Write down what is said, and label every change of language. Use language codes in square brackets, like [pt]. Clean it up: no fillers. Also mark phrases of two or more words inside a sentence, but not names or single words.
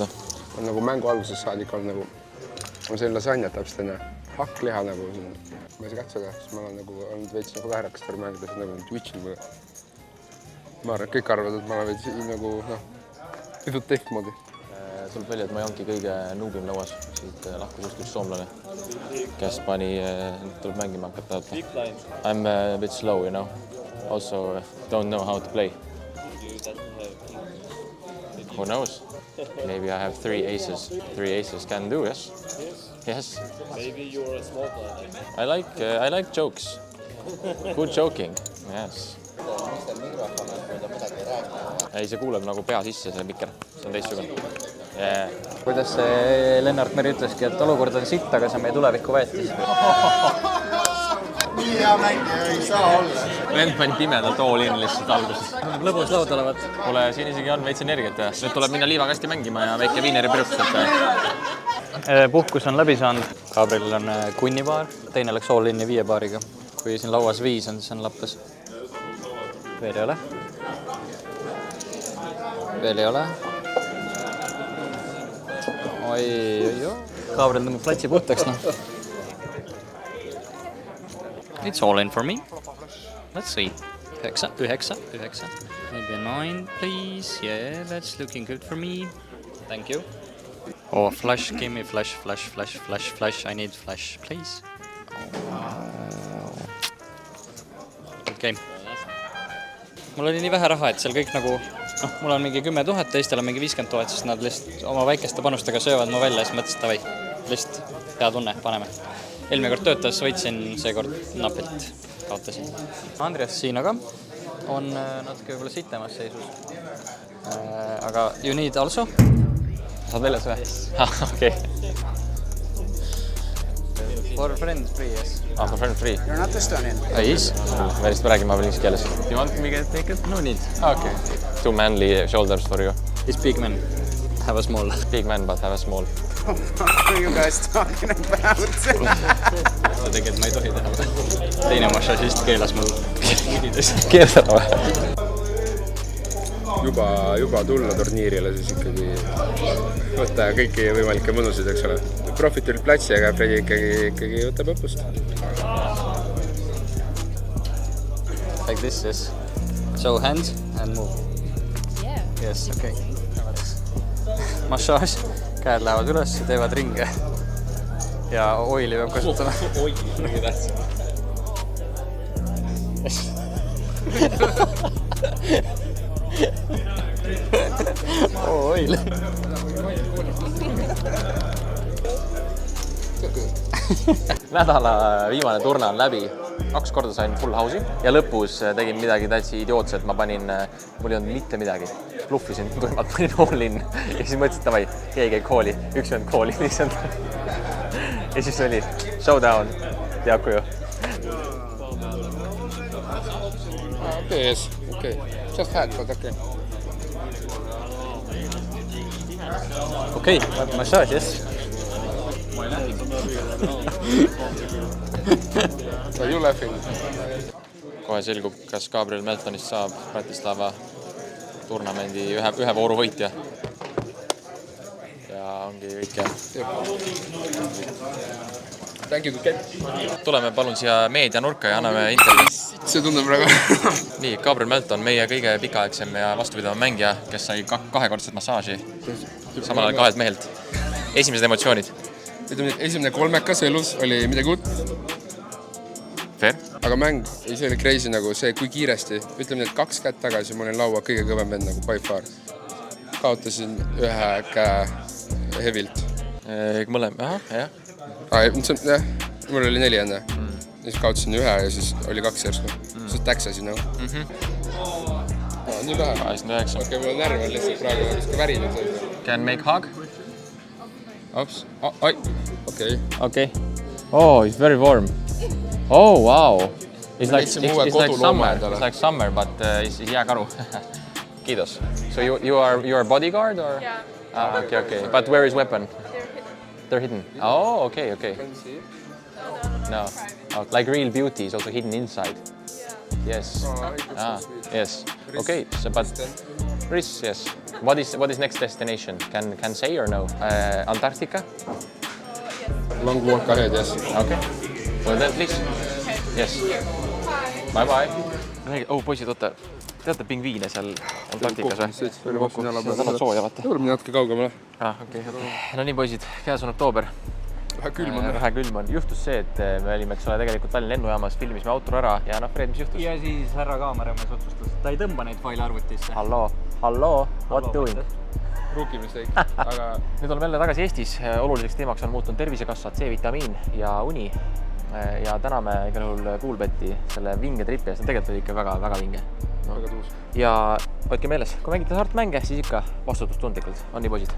[et] On nagu mängu alguses saadik on nagu, on see lasanjat täpselt enne hakkliha nagu, ma ei saa katsuda, siis ma olen nagu olnud veits nagu väherakas tarvi mängida, siis nagu twitch'il või. Ma arvan, et kõik arvavad, et ma olen veits nagu, noh, pisut teistmoodi. Tuleb välja, et ma ei olnudki kõige nuubim lauas. Siit lahkus just üks soomlane, kes pani, tuleb mängima hakata. [en] I'm a bit slow, you know. Also don't know how to play. Who knows? Maybe I have 3 aces. 3 aces can do, yes? Yes. Maybe you're a small player. I like jokes. Good joking, yes. [et] Ei, see kuuleb nagu pea sisse, see mikker. See on teistsugune. Yeah. Kuidas see Lennart Meri ütleski, et olukord on sitt, aga see meie tulevikku väetis. Nii hea mängija ei saa olla. Vend pani pimedalt [en] all in [et] lihtsalt alguses. Lõbus laud olevat. Kuule, siin isegi on veits energiat ja nüüd tuleb minna liivakasti mängima ja väike viineri pirustused. Puhkus on läbi saanud. Gabrielil on kunnipaar, teine läks [en] all inni [et] 5 paariga. Kui siin lauas 5 on, siis on lappes. Veel ei ole. Veel ei ole. Oi. Gabriel tõmbab platsi puhtaks, noh. [en] It's all in for me. Let's see. 9. Maybe a 9, please. Yeah, that's looking good for me. Thank you. Oh, flash. Give me flash. I need flash, please. Good game. [et] Mul oli nii vähe raha, et seal kõik nagu... mul on mingi 10 000, teistel on mingi 50 000, sest nad lihtsalt oma väikeste panustega söövad mu välja ja siis mõtlesid, tavai, lihtsalt hea tunne, paneme. Eelmine kord töötas, võitsin, seekord napilt kaotasin. Andreas siin aga on natuke võib-olla sitemas seisus. [en] Aga you need also? [et] Saad väljas või? Okei. [en] For friend free, yes. For friend free. You're not Estonian. Yes. [et] Me lihtsalt räägime inglise keeles. [en] You want me to take it? No need. Okay. 2 manly shoulders for you. It's big man. Have a small. Big man, but have a small. What are you guys talking about? [et] Sa tegelikult ma ei tohi teha. Teine massagist keelas mul mudides. Keersada või? Juba tulla turniirile, siis ikkagi võtta kõiki võimalikke mõnusid, eks ole. Profit oli platsi, aga Fredi ikkagi võtab õppust. [en] Like this, yes. So hands and move. Yeah. Yes, okay. Massage, [et] käed lähevad üles, teevad ringe. Ja oili peab kasutama. Oili, mingi tähtsam. Oil. Nädala viimane turne on läbi. 2 korda sain [en] full house'i [et] ja lõpus tegin midagi täitsi idiootset. Ma panin, mul ei olnud mitte midagi. Bluffisin, tuimalt panin [en] all in [et] ja siis mõtlesin, tavai, keegi ei kooli. Üks vend kooli lihtsalt. Ja siis oli showdown. Teaku ju. [en] Okay, yes. Okay. Just had, but okay. Okay, massage, yes. Are you laughing? [et] Kohe selgub, kas Gabriel Meltonist saab Bratislava turnamendi ühe vooru võitja. Ja ongi kõik jah. [en] Thank you, Ken. [et] Tuleme palun siia meedianurka ja anname intervjuud. See tundub väga. Nii, Gabriel Mält on meie kõige pikaaegsem ja vastupidav mängija, kes sai kahekordset massaaži samal ajal kahelt mehelt. Esimesed emotsioonid? Ütleme, esimene kolmekas elus oli midagi uut. Fair. Aga mäng, see oli crazy nagu see, kui kiiresti. Ütleme, et 2 kätt tagasi ma olin laua kõige kõvem vend nagu [en] by far. [et] Kaotasin ühe käe hevilt. Mõlem, jah. Mul oli 4 enne. Siis kaotasin ühe ja siis oli 2 järsku. Siis täksasin nagu. Nii vähe. 89. Okei, mul on närv on lihtsalt praegu värinud. [en] Can make hug? Ops. Oi. Okei. Okay. Oh, it's very warm. Oh, wow. It's like summer, but it's jääkaru. Kiitos. So you are bodyguard or? Yeah. Okay. But where is weapon? They're hidden. Oh, okay. No. Oh, like real beauty is also hidden inside. Yes. Yes. Okay. So, but Chris, yes. What is next destination? Can say or no? Antarctica? Long walk ahead, yes. Okay. Well then, please. Yes. Bye. [et] Oh, poisid, oota. Teate pingviine seal Antarktikas või? Annad sooja, vaata. Tuleme natuke kaugemale. Okay. No nii, poisid, käes on oktoober. Vähe külm on. Vähe külm on. Juhtus see, et me olime, eks ole, tegelikult Tallinna lennujaamas, filmisime autor ära ja Fred, mis juhtus? Ja siis härra kaameramees otsustas, ta ei tõmba neid faile arvutisse. Hallo, [en] what doing? Rookie mistake, [et] aga... Nüüd oleme jälle tagasi Eestis. Oluliseks teemaks on muutunud tervisekassa, C-vitamiin ja uni. Ja täname igal juhul Coolbeti selle vinge tripi eest. Tegelikult oli ikka väga vinge. Väga tuus. Ja hoidke meeles, kui mängite hasartmänge, siis ikka vastutustundlikult. On nii, poisid?